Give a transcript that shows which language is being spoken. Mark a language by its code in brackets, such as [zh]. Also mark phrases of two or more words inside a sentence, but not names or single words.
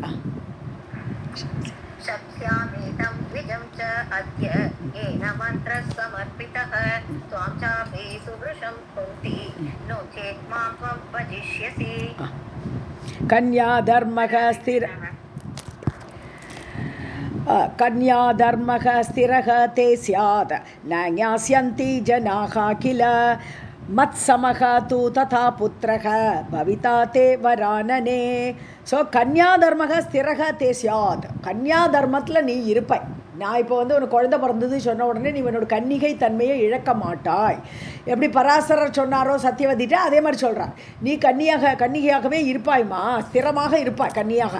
[sa] कन्या धर्मक स्थिर कन्या धर्मः स्थिरः ते स्यात् न ज्ञास्यन्ति जनाः किल मत्समः तु तथा पुत्रः भविता ते वरानने. [ta] ஸோ [sa] कन्या धर्मक स्थिरक ते स्यात्, [ta] கன்யா தர்மத்தில் நீ இருப்பாய். நான் இப்போ வந்து உனக்கு குழந்தை பிறந்தது சொன்ன உடனே நீ உன்னோட கன்னிகை தன்மையை இழக்க மாட்டாய். எப்படி பராசரர் சொன்னாரோ சத்தியவதிட்ட, அதே மாதிரி சொல்கிறார். நீ கன்னிகையாகவே இருப்பாய்மா, ஸ்திரமாக இருப்பாய் கன்னியாக.